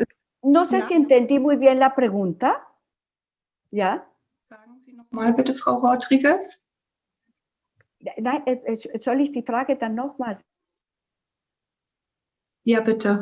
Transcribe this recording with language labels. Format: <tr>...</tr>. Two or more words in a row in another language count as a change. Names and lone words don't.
<es>No sé si entendí muy bien la pregunta. ¿Ya?</es> <de>Sagen Sie noch mal bitte, Frau Rodriguez. Nein, soll ich die Frage dann nochmals? Ja, bitte.</de>